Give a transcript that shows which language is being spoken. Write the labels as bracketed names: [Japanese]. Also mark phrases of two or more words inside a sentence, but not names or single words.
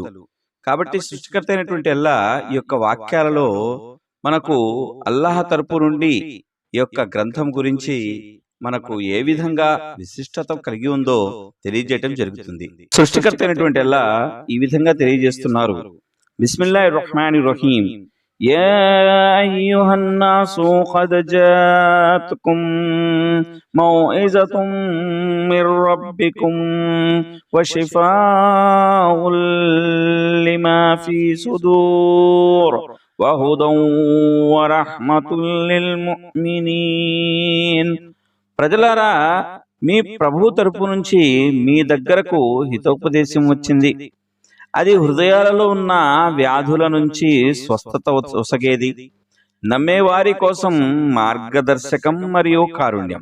[Telugu] కాబట్టి సృష్టికర్త అయినటువంటి అల్లాహ్ ఈ యొక్క వాక్యాలలో మనకు అల్లాహ్ తరపు నుండి ఈ యొక్క గ్రంథం గురించి మనకు ఏ విధంగా విశిష్టత కలిగి ఉందో తెలియజేయటం జరుగుతుంది. సృష్టికర్త అయినటువంటి అల్లాహ్ ఈ విధంగా తెలియజేస్తున్నారు. [Arabic] بسم الله الرحمن الرحيم. يا أيها الناس قد جاءتكم موعظة من ربكم وشفاء لما في صدور وهدى ورحمة للمؤمنين. [Telugu] ప్రజలారా, మీ ప్రభువు తరపు నుంచి మీ దగ్గరకు హితోపదేశం వచ్చింది. అది హృదయాలలో ఉన్న వ్యాధుల నుంచి స్వస్థత ఒసగేది, నమ్మేవారి కోసం మార్గదర్శకం మరియు కారుణ్యం.